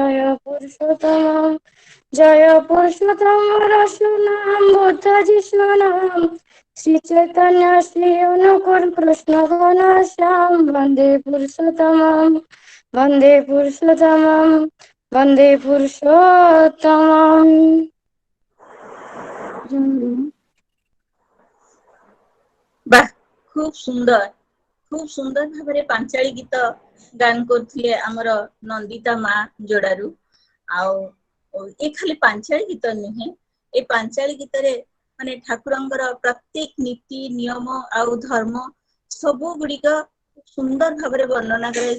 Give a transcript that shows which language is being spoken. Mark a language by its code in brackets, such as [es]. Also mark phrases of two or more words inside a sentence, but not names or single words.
[bn] জয় পুরুষোত্তম রসুনাম বুদ্ধ যিশু নাম শ্রী চৈতন্য শ্রী অনুকূল কৃষ্ণ ঘনশ্যাম বন্দে পুরুষোত্তমম [or] ବାহ ଖୁବ ସୁନ୍ଦର ଭାବରେ ପାଞ୍ଚାଳି ଗୀତ ଗାନ କରୁଥିଲେ ଆମର ନନ୍ଦିତା ମା ଯୋଡାରୁ। ଆଉ ଏ ଖାଲି ପାଞ୍ଚାଳି ଗୀତ ନୁହେଁ, ଏ ପାଞ୍ଚାଳି ଗୀତରେ ମାନେ ଠାକୁରଙ୍କର ପ୍ରତ୍ୟେକ ନୀତି ନିୟମ ଆଉ ଧର୍ମ ସବୁ ଗୁଡିକ ସୁନ୍ଦର ଭାବରେ ବର୍ଣ୍ଣନା କରାଯାଇଛି।